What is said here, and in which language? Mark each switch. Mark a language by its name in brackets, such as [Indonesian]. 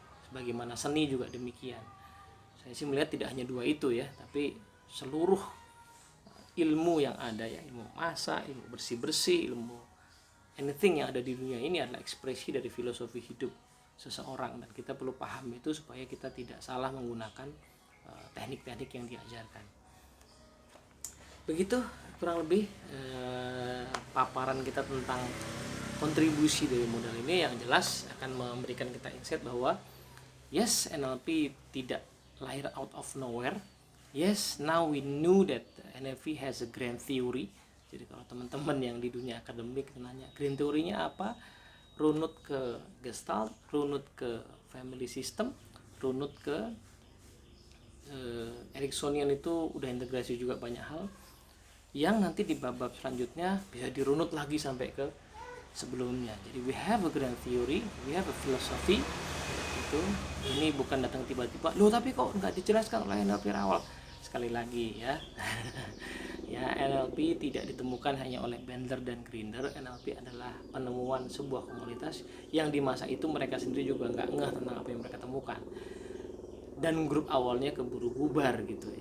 [Indonesian] Sebagaimana seni juga demikian. Saya sih melihat tidak hanya 2 itu ya, tapi seluruh ilmu yang ada ya, ilmu masak, ilmu bersih-bersih, ilmu anything yang ada di dunia ini adalah ekspresi dari filosofi hidup seseorang, dan kita perlu paham itu supaya kita tidak salah menggunakan teknik-teknik yang diajarkan. Begitu kurang lebih paparan kita tentang kontribusi dari model ini, yang jelas akan memberikan kita insight bahwa yes, NLP tidak lahir [English] out of nowhere. Yes, now we knew that NLP has a grand theory. [Indonesian] Jadi kalau teman-teman yang di dunia akademik nanya grand theory-nya apa, runut ke Gestalt, runut ke family system, runut ke Ericksonian, itu udah integrasi juga banyak hal yang nanti di bab selanjutnya bisa dirunut lagi sampai ke sebelumnya. [English] Jadi we have a grand theory, we have a philosophy. [Indonesian] Itu ini bukan datang tiba-tiba, loh tapi kok nggak dijelaskan oleh NLP awal. Sekali lagi ya, ya NLP tidak ditemukan hanya oleh Bandler dan Grinder. NLP adalah penemuan sebuah komunitas yang di masa itu mereka sendiri juga nggak ngeh tentang apa yang mereka temukan, dan grup awalnya keburu bubar gitu.